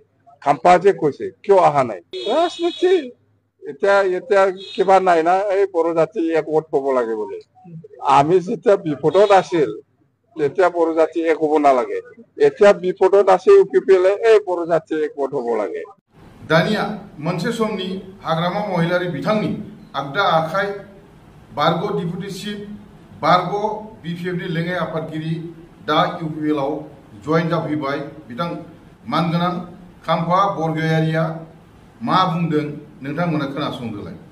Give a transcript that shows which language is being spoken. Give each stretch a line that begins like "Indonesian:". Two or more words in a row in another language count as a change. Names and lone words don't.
Assamese: খাম্পা যে কৈছে কিয় অহা নাই। ৰাজনীতি এতিয়া কিবা নাই না, এই বড়ো জাতি একগোট হব লাগে বুলি। আমি যেতিয়া বিপদত আছিল তেতিয়া বড়ো জাতি এক হব নালাগে, এতিয়া বিপদত আছে ইউপিপিএল এই বড়ো জাতি একগোট হব লাগে।
Bodo: दानिया मोनसे समनि हाग्रामा महिलारि बिथांनि आगदा आखाइ बारग' डिपुटि चिफ बारग' बिपिएफनि लेङाइ आफादगिरि दा इउपिपिएल आव जयेन जाफैबाय बिथां मानगोनां खाम्फा बरगयारिया मा बुंदों नोंथांमोना खोनासंदोलाय।